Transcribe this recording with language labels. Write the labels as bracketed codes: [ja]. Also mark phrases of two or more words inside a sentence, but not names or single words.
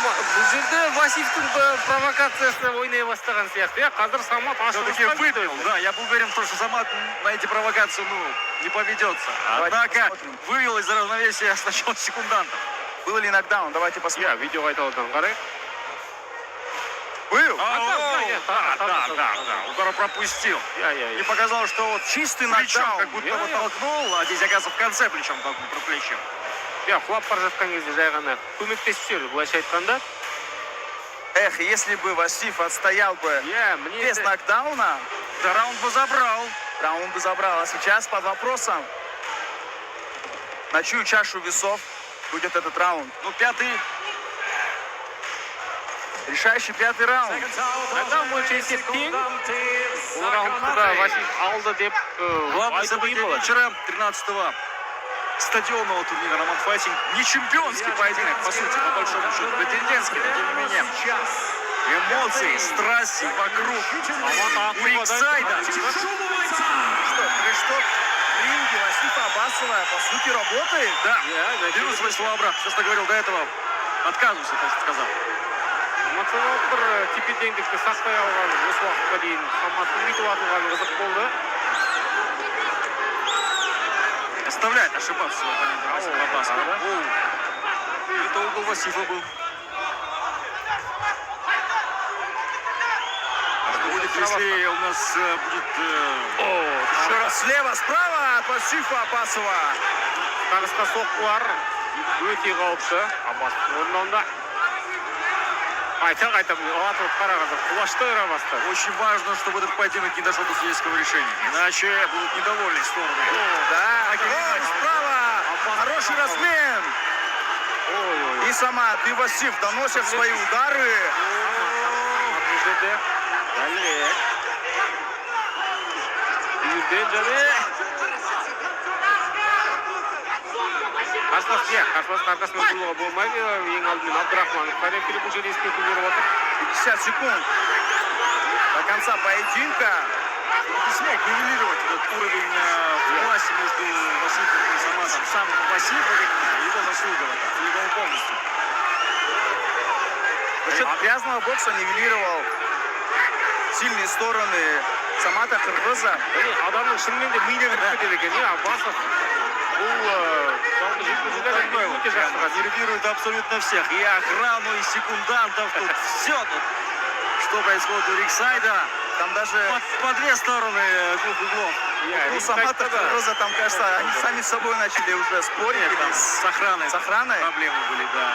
[kk] бұл жерде Васильевтің провокациясы ойнай бастаған сияқты. Қазір Самат [ru] Все-таки выпил, да. Я был уверен, что Самат на эти провокации, не поведется. Однако вывел из равновесия сначала секундантов. Был ли нокдаун? Давайте посмотрим. [kk] видео айтып қарай. [ru] Был? Да. Удар пропустил. И показал, что вот Чистый плечом нокдаун. как будто его толкнул, а здесь, оказывается, в конце плечом толкнул про плечо. [kk] Құлап бара жатқан кезде жай ғана көмектесіп жіберді, былайша айтқанда. [ru] Эх, если бы Васильев отстоял бы без нокдауна, Да, раунд бы забрал. раунд бы забрал. А сейчас под вопросом, на чью чашу весов будет этот раунд. Ну, пятый. Решающий пятый раунд. [kk] Адам бойынша есеп тең. Бұл раундты да Васильев алды деп [ru] Главное [kk] айтуға [ru] событие [kk] болады. [ru] вечера 13-го стадионного турнира Роман Файтинг. Не чемпионский поединок, по сути, по большому счету. Претендентский, но тем не менее. Эмоции, страсти вокруг. У риксайда. Трэш-ток в ринге Васифа Аббасова, по сути, работает. Да, беру свои слова обратно. Все, что говорил до этого, отказываюсь, так сказал. [kk] Эмоционалдық бір тепе-теңдікті сақтай алған осы уақытқа дейін Саматтың бүйтіп атылғаны қызық болды. [ru] Оставляет ошибаться свой оппонент Василий Аббасов. Это угол Васифа был. Что будет, если у нас будет... Еще раз слева, справа от Васифа Аббасова. [kk] Қағысқа соққылар өте қауіпті. Аббасов орнында. Қайта атылып қарағанда құлаштай ұра бастады. [ru] Очень важно, чтобы этот поединок не дошел до судейского решения. Иначе будут недовольны стороны. Да, ой, справа. Хороший размен. И Самат, и Васиф доносят свои удары. [kk] Дәлірек. Үйірден және қарсылас арқасынан тұруға болмайды. Ең алдымен Абдрахманов рефери бұл жерде ескерту беріп отыр. [ru] 50 секунд до конца поединка. Не смог нивелировать этот уровень в классе между Васильевым и Саматом. Сам Васильев, его заслуга в этом, целиком и полностью. За счет грязного бокса нивелировал сильные стороны Самата Кыргыза. [kk] Адамның шынымен де миына кіріп кетеді екен. Аббасов бұл жалпы жекпе-жекте өте жақсы қатысты. [ru] Нервирует абсолютно всех. И охрану, и секундантов. Тут все тут. Что происходит у риксайда. Там даже По две стороны двух углов. у Самата Кыргыза, там, кажется, они сами с собой начали уже спорить. Там с охраной. С охраной. Проблемы были, да.